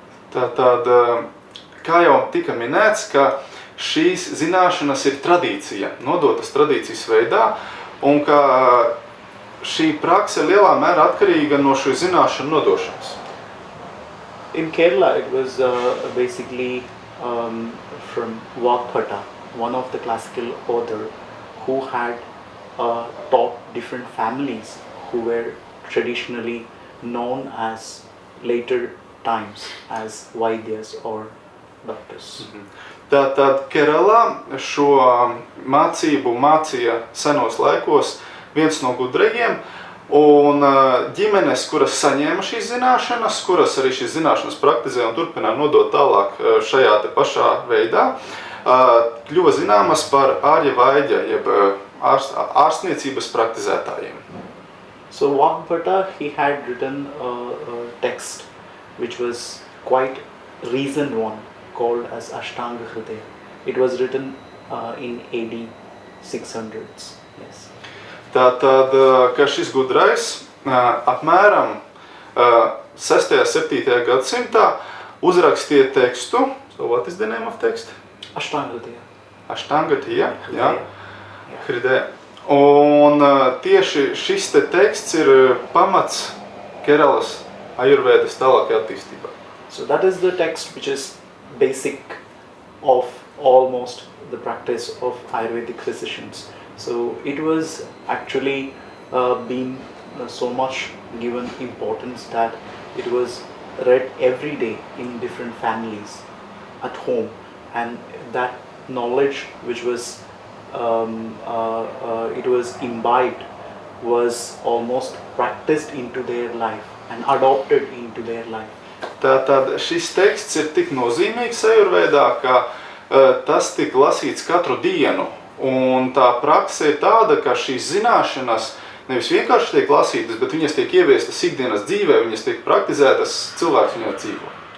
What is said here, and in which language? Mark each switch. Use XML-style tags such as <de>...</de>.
<lv>Tātad, kā jau tika minēts, ka šīs zināšanas ir tradīcija, nodotas tradīcijas veidā, un ka šī prakse lielā mērā atkarīga no šī zināšanu nodošanas.</lv> <en>In Kerala, it was basically from Vagpata, one of the classical author who had taught different families who were traditionally known as later times as Vaidyas or doctors.</en> <lv>Tātad Keralā šo mācību mācīja senos laikos viens no gudrajiem, un ģimenes, kuras saņēma šīs zināšanas, kuras arī šīs zināšanas praktizē un turpināja nodot tālāk šajā te pašā veidā, kļuva zināmas par ārja vaidja, jeb ārstniecības praktizētājiem.</lv> <en>So Vagpata, he had written a text which was quite recent one, called as Ashtanga Hridaya. It was written in AD 600s. Yes.</en> <lv>Tātad, ka šis gudrais apmēram 6. 7. gadsimtā uzrakstīja tekstu.</lv> <en>So what is the name of text? Ashtanga Hridaya.</en> <lv>Ashtanga Hridaya, jā. Hridaya. Un tieši šis te teksts ir pamats Kerelas ajurvēdas tālākajā attīstībā.</lv> <en>So that is the text which is basic of almost the practice of Ayurvedic physicians. So it was actually been so much given importance that it was read every day in different families at home, and that knowledge which was it was imbibed, was almost practiced into their life and adopted into their life.</en> <lv>Tātad šis teksts ir tik nozīmīgs ajurvēdā, ka tas tika lasīts katru dienu. Un tā prakse ir tāda, ka šīs zināšanas nevis vienkārši tiek lasītas, bet viņas tiek ieviestas ikdienas dzīvē, viņas tiek praktizētas, cilvēks viņā dzīvo.</lv>